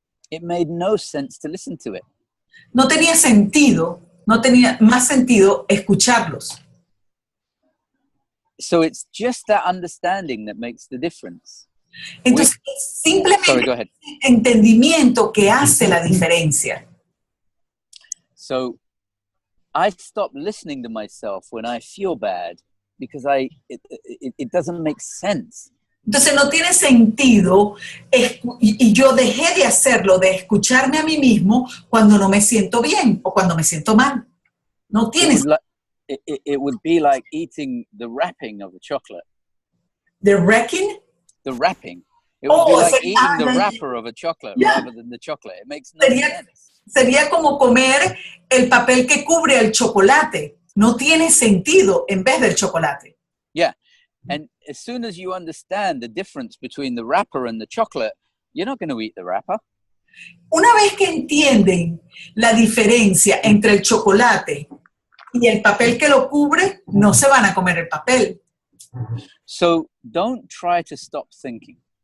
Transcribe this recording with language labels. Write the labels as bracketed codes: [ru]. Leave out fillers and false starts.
[en] it made no sense to listen to it. [es] No tenía sentido, no tenía más sentido escucharlos. [en] So it's just that understanding that makes the difference. [es] Entonces, simplemente entendimiento que hace la diferencia. [en] So I stop listening to myself when I feel bad because it doesn't make sense. [es] Entonces no tiene sentido y yo dejé de hacerlo, de escucharme a mí mismo cuando no me siento bien o cuando me siento mal. No tiene sentido. [en] It would be like eating the wrapping of a chocolate. The wrecking? The wrapping. It would be like eating the wrapper of a chocolate rather than the chocolate. It makes no sense. [es] sería como comer el papel que cubre el chocolate. No tiene sentido en vez del chocolate. [en] Yeah. And as soon as you understand the difference between the wrapper and the chocolate, you're not going to eat the wrapper. [es] Una vez que entienden la diferencia entre el chocolate y el papel que lo cubre, no se van a comer el papel. [en] So don't try to stop thinking.